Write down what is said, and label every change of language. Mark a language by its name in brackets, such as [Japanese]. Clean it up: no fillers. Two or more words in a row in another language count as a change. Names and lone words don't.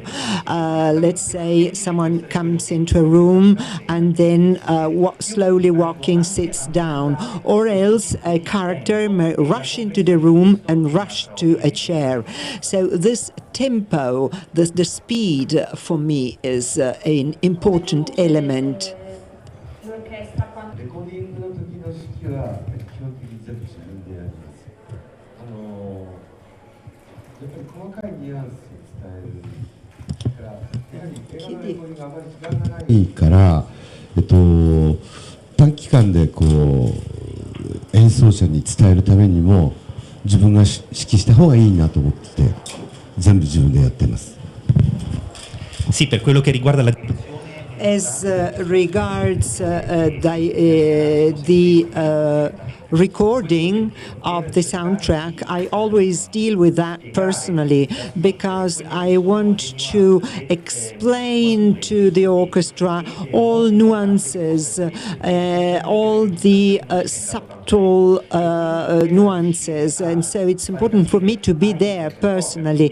[English] Let's say someone comes into a room and then slowly walking sits down, or else a character may rush into the room and rush to a chair. So this tempo, the speed for me is an important element. [Japanese] は基本的に全部自分でやります。やっぱり細かいニュアンスを伝えるから、やはり映画のレコーディングあまり時間がないから、短期間でこう演奏者に伝えるためにも自分が指揮した方がいいなと思って全部自分でやってます。 [Italian] Sì, per quello che riguarda la [English] As regards the recording of the soundtrack, I always deal with that personally because I want to explain to the orchestra all nuances, all the subtle nuances, and so it's important for me to be there personally.